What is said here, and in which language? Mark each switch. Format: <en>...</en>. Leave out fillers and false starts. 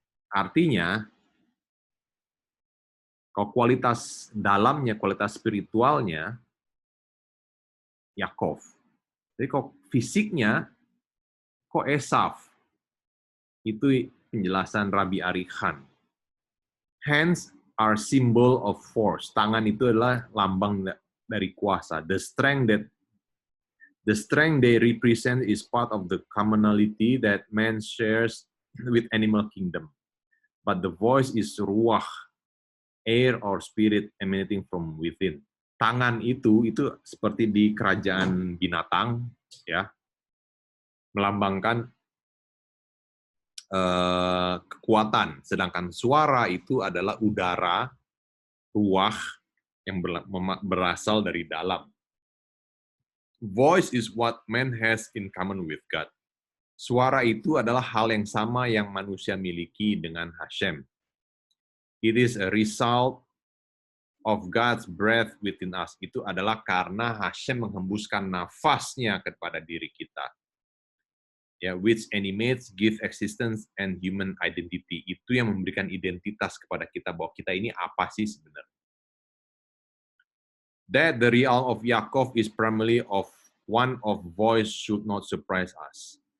<id>Artinya, kalau kualitas dalamnya, kualitas spiritualnya, Yakov. Jadi kok fisiknya, kok Esaf. Itu penjelasan Rabbi Ari Khan.</id> <en>Hands are symbol of force.</en> <id>Tangan itu adalah lambang dari kuasa.</id> <en>The strength they represent is part of the commonality that man shares with animal kingdom. But the voice is ruach, air or spirit emanating from within.</en> <id>Tangan itu seperti di kerajaan binatang, ya, melambangkan kekuatan, sedangkan suara itu adalah udara, ruah yang berasal dari dalam.</id> <en>Voice is what man has in common with God.</en> <id>Suara itu adalah hal yang sama yang manusia miliki dengan Hashem.</id> <en>It is a result of God's breath within us.</en> <id>Itu adalah karena Hashem menghembuskan nafasnya kepada diri kita.</id> <en>Ya, which animates, give existence and human identity.</en> <id>Itu yang memberikan identitas kepada kita bahwa kita ini apa sih sebenarnya.</id> <en>That the realm of Yaakov is primarily of one of voice should not surprise us.</en>